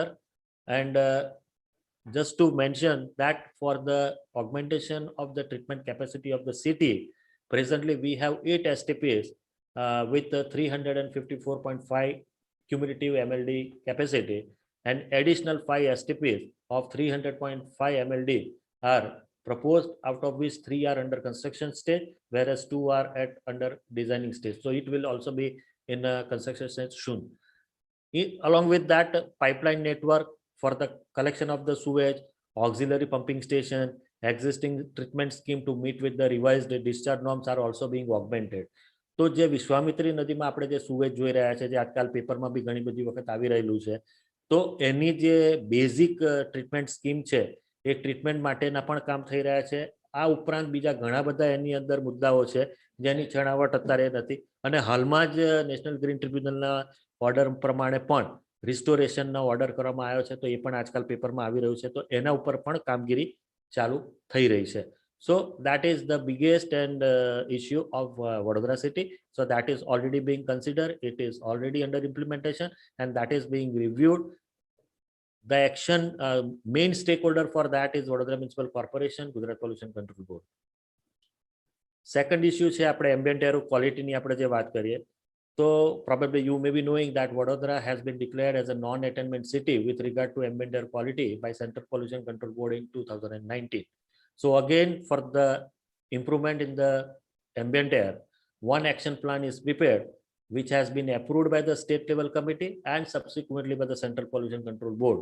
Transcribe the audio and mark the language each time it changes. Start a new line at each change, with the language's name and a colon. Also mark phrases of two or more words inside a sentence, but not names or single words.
English: And just to mention that for the augmentation of the treatment capacity of the city, presently we have 8 STPs with 354.5 cumulative MLD capacity, and additional 5 STPs of 300.5 MLD are proposed, out of which 3 are under construction stage, whereas 2 are at under designing stage. So it will also be in construction stage soon. Along with that, pipeline network for the collection of the sewage, auxiliary pumping station, existing treatment scheme to meet with the revised discharge norms are also being augmented.
Gujarati: તો જે વિશ્વામિત્રી નદીમાં આપણે જે સુવેજ જોઈ રહ્યા છે, જે આજકાલ પેપરમાં બી ઘણી બધી વખત આવી રહેલું છે, તો એની જે
English: basic treatment scheme
Gujarati: છે એ ટ્રીટમેન્ટ માટેના પણ કામ થઈ રહ્યા છે. આ ઉપરાંત બીજા ઘણા બધા એની અંદર મુદ્દાઓ છે જેની છણાવટ અત્યારે નથી, અને હાલમાં જ નેશનલ ગ્રીન ટ્રિબ્યુનલના ઓર્ડર પ્રમાણે પણ
English: restoration order
Gujarati: કરવામાં આવ્યો છે, તો એ પણ આજકાલ પેપરમાં આવી રહ્યું છે, તો એના ઉપર પણ કામગીરી ચાલુ થઈ રહી છે.
English: So that is the biggest and issue of Vadodara city. So that is already being considered, it is already under implementation, and that is being reviewed. The action main stakeholder for that is Vadodara Municipal Corporation, Gujarat Pollution Control Board. second issue
Gujarati: છે આપણે
English: ambient air quality
Gujarati: આપણે જે વાત કરીએ તો
English: probably you may be knowing that Vadodara has been declared as a non-attainment city with regard to ambient air quality by Central Pollution Control Board in 2019. So again, for the improvement in the ambient air, one action plan is prepared, which has been approved by the state level committee and subsequently by the Central Pollution Control Board.